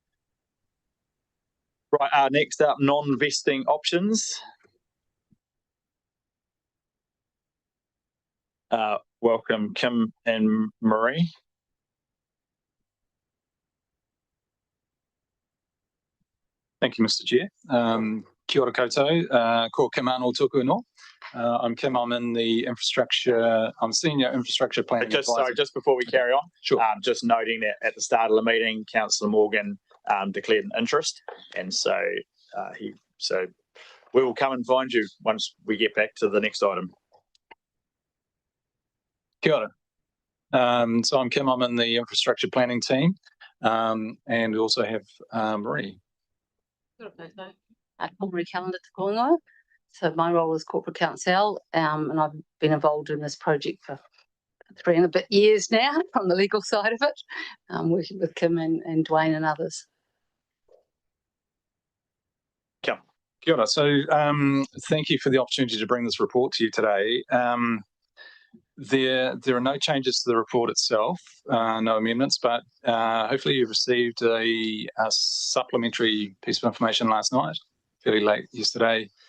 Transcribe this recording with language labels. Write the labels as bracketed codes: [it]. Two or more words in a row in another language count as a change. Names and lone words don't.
[en] Right, next up, non-vesting options. Welcome, Kim and Marie. Thank you, Mr. Chair. [mi] Kia ora koutou, ko Kim Arnold tōku inō. [en] I'm Kim, I'm in the infrastructure, I'm senior infrastructure planning advisor. Sorry, just before we carry on, sure. Just noting that at the start of the meeting, Councillor Morgan declared an interest, and so we will come and find you once we get back to the next item. [mi] Kia ora. [en] So I'm Kim, I'm in the infrastructure planning team, and we also have Marie. Marie Calendar [mi] te Koingoa. [en] So my role is corporate counsel, and I've been involved in this project for 3 and a bit years now from the legal side of it, working with Kim and Dwayne and others. Kim. [mi] Kia ora. [en] So thank you for the opportunity to bring this report to you today. There are no changes to the report itself, no amendments, but hopefully you've received a supplementary piece of information last night, fairly late yesterday.